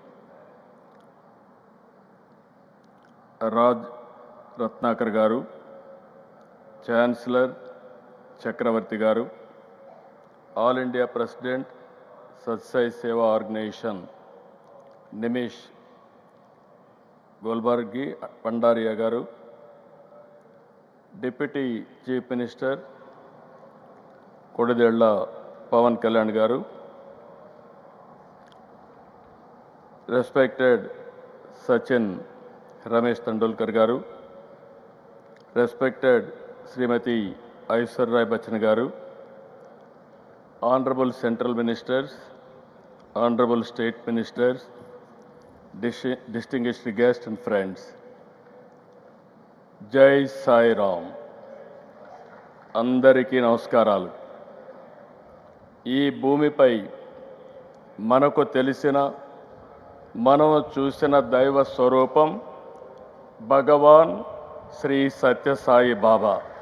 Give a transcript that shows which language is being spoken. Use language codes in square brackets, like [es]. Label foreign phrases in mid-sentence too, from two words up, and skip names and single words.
[en] Raj Ratnakar Garu, Chancellor Chakravarti Garu, All India President, Sathya Sai Seva Organization, Nimish Golbargi Pandaria Garu, Deputy Chief Minister, Kodidella Pawan Kalyan Garu, respected Sachin Ramesh Tendulkar Garu, respected Srimati Aishwarya Bachchan Garu, Honorable Central Ministers, Honorable State Ministers, distinguished guests and friends. [hi] जय साई राम. [te] అందరికీ నమస్కారాలు. ఈ భూమిపై మనకు తెలిసిన, మనం చూసిన దైవ స్వరూపం భగవాన్ శ్రీ సత్య సాయి బాబా.